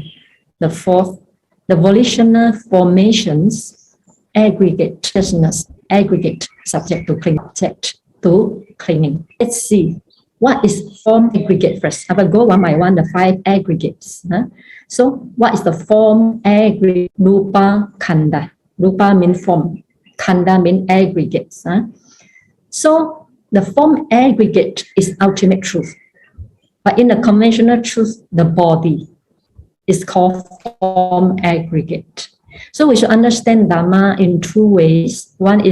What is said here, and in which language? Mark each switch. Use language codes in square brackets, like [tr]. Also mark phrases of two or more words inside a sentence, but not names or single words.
[en] The fourth, the volitional formations aggregate, consciousness aggregate subject to clinging. Let's see what is form aggregate first. I will go one by one, the 5 aggregates. So what is the form aggregate? [pi] Rupa khanda. [en] Rupa means form. Khanda means aggregates. So the form aggregate is ultimate truth. But in the conventional truth, the body is called form aggregate. So we should understand Dhamma in 2 ways.